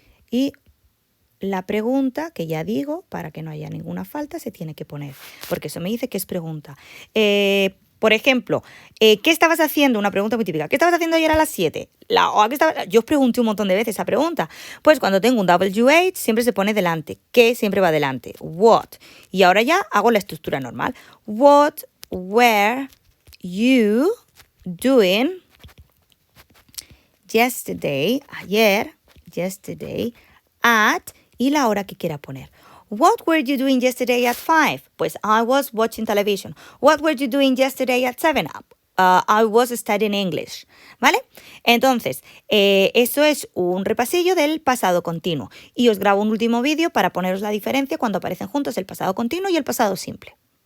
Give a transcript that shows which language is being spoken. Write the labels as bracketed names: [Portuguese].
[Spanish] Y la pregunta, que ya digo, para que no haya ninguna falta, se tiene que poner, porque eso me dice que es pregunta. Por ejemplo, ¿qué estabas haciendo? Una pregunta muy típica. ¿Qué estabas haciendo ayer a las 7? Yo os pregunté un montón de veces esa pregunta. Pues cuando tengo un WH siempre se pone delante. ¿Qué siempre va delante? What. Y ahora ya hago la estructura normal. [English] What were you doing yesterday? [Spanish] Ayer, yesterday, at, y la hora que quiera poner. [English] What were you doing yesterday at 5? Pues I was watching television. What were you doing yesterday at 7? I was studying English. ¿Vale? [Spanish] Entonces, eso es un repasillo del pasado continuo. Y os grabo un último vídeo para poneros la diferencia cuando aparecen juntos el pasado continuo y el pasado simple.